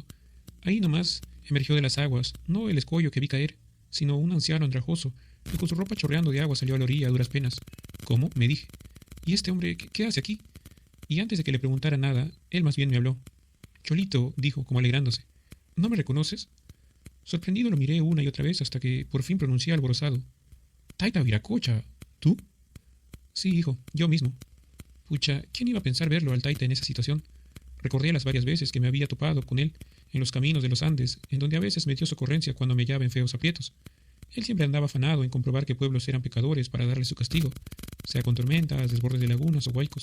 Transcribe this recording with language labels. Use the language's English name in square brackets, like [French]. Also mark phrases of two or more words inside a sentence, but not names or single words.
[Spanish] Ahí nomás emergió de las aguas, no el escollo que vi caer, sino un anciano andrajoso, que con su ropa chorreando de agua salió a la orilla a duras penas. ¿Cómo?, me dije. ¿Y este hombre qué hace aquí? Y antes de que le preguntara nada, él más bien me habló. Cholito, dijo, como alegrándose. ¿No me reconoces? Sorprendido lo miré una y otra vez hasta que por fin pronuncié alborozado. Taita Viracocha, ¿tú? Sí, hijo, yo mismo. Pucha, ¿quién iba a pensar verlo al Taita en esa situación? Recordé las varias veces que me había topado con él en los caminos de los Andes, en donde a veces me dio socorrencia cuando me hallaba en feos aprietos. Él siempre andaba afanado en comprobar que pueblos eran pecadores para darles su castigo, sea con tormentas, desbordes de lagunas o huaicos.